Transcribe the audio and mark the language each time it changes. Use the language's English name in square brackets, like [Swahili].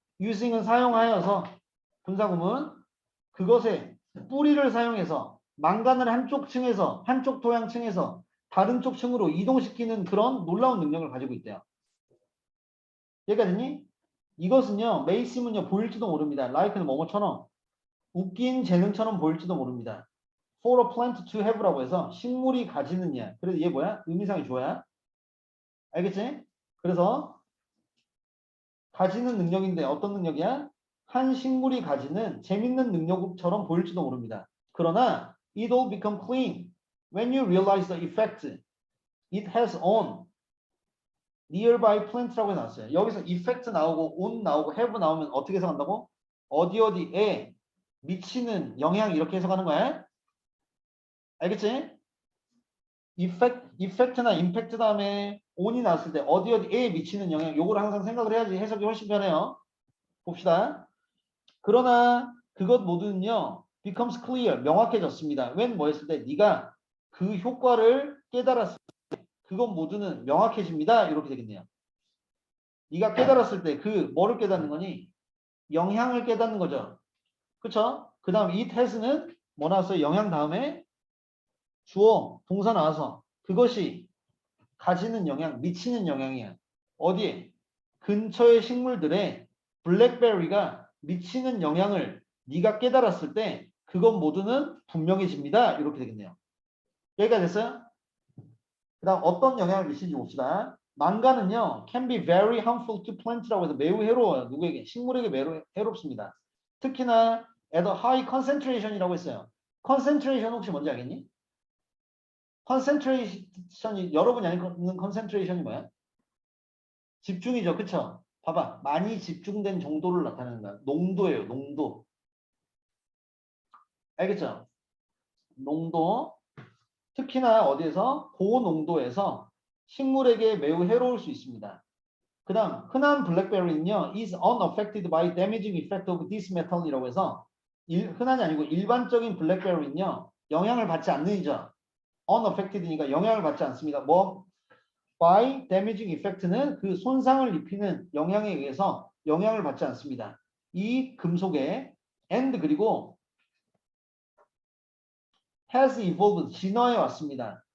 [Korean] using은 사용하여서 분사구문 그것의 뿌리를 사용해서 망간을 한쪽 층에서 한쪽 토양 층에서 다른 쪽 층으로 이동시키는 그런 놀라운 능력을 가지고 있대요. 여기까지니? 이것은요, 메이심은요, 보일지도 모릅니다. like는 뭐뭐처럼 웃긴 재능처럼 보일지도 모릅니다. [English] for a plant to have [Korean] 라고 해서 식물이 가지느냐. 그래서 얘 뭐야? 의미상이 좋아야. 알겠지? 그래서 가지는 능력인데 어떤 능력이야? 한 식물이 가지는 재밌는 능력처럼 보일지도 모릅니다. 그러나 [English] it will become clean when you realize the effect it has on nearby plant [Korean] 라고 나왔어요. 여기서 effect 나오고 on 나오고 have 나오면 어떻게 해석한다고? 어디에 미치는 영향 이렇게 해석하는 거야. 알겠지? effect나 impact 다음에 on이 나왔을 때 어디에 미치는 영향 요걸 항상 생각을 해야지 해석이 훨씬 편해요. 봅시다. 그러나 그것 모두는요. becomes clear. 명확해졌습니다. when 뭐 했을 때 네가 그 효과를 깨달았을 때 그것 모두는 명확해집니다. 이렇게 되겠네요. 네가 깨달았을 때 그 뭐를 깨닫는 거니? 영향을 깨닫는 거죠. 그쵸? 그 다음 it has는 뭐 나왔어요? 영향 다음에 주어 동사 나와서 그것이 가지는 영향, 미치는 영향이야. 어디에? 근처의 식물들의 블랙베리가 미치는 영향을 네가 깨달았을 때 그것 모두는 분명해집니다. 이렇게 되겠네요. 여기까지 됐어요? 그 다음 어떤 영향을 미치는지 봅시다. 망가는요. [English] can be very harmful to plant [Korean] 라고 해서 매우 해로워요. 누구에게? 식물에게 매우 해롭습니다. 특히나 [English] at a high concentration [Korean] 이라고 했어요. concentration 혹시 뭔지 알겠니? concentration이 여러분이 아는 concentration이 뭐야? 집중이죠. 그쵸? 봐봐. 많이 집중된 정도를 나타내는 거야. 농도예요. 농도. 알겠죠? 농도. 특히나 어디에서? 고농도에서 식물에게 매우 해로울 수 있습니다. 그 다음 흔한 블랙베리는요. [English] is unaffected by damaging effect of this metal [Korean] 이라고 해서 흔한이 아니고 일반적인 블랙베리는요. 영향을 받지 않는이죠. unaffected니까 영향을 받지 않습니다. 뭐? [English] by damaging effect [Korean] 는 그 손상을 입히는 영향에 의해서 영향을 받지 않습니다. 이 금속에 and 그리고 [English] has evolved [Korean] 진화해 왔습니다.